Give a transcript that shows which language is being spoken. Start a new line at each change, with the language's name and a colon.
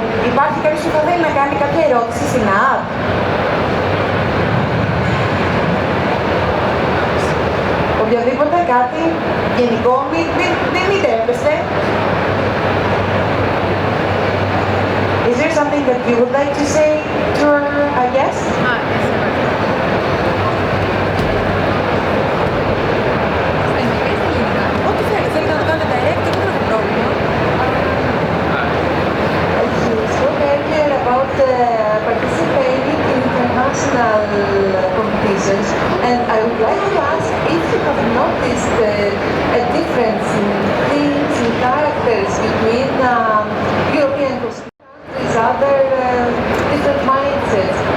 Greek: Υπάρχει κάποιος που θα θέλει να κάνει κάποια ερώτηση στην Nad? Οποιοδήποτε, κάτι γενικό, μην τρέπεστε.
English: Is there something that you would like to say to our guest?
Greek: Ό,τι θέλετε να το κάνετε direct, δεν είναι πρόβλημα.
English: You spoke earlier about participating in international competitions, and I would like to ask if you have noticed a difference in themes and characters between European countries, other different mindsets.